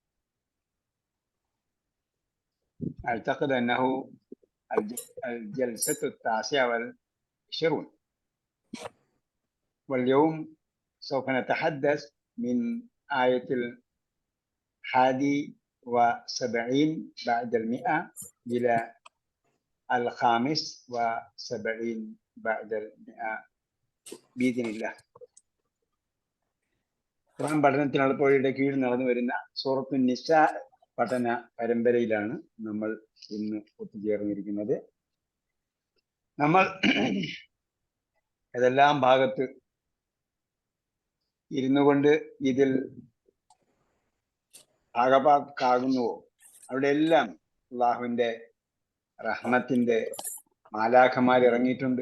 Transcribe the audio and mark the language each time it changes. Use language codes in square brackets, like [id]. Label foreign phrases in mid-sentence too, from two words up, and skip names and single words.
[ar] أعتقد أنه الجلسة 29، واليوم سوف نتحدث من آية 71 بعد 100 إلى 75 بعد 100 بإذن الله. [ml] ഖുർആൻ പഠനത്തിനുള്ള തൊഴിയുടെ കീഴിൽ നടന്നു വരുന്ന സൂറത്തു നിസാ പഠന പരമ്പരയിലാണ് നമ്മൾ ഇന്ന് ഒത്തുചേർന്നിരിക്കുന്നത്. നമ്മൾ ഏതെല്ലാം ഭാഗത്ത് ഇരുന്നു കൊണ്ട് ഇതിൽ ഭാഗഭാക്കാകുന്നുവോ അവിടെയെല്ലാം അള്ളാഹുവിൻ്റെ റഹ്മത്തിൻ്റെ മാലാഖമാർ ഇറങ്ങിയിട്ടുണ്ട്.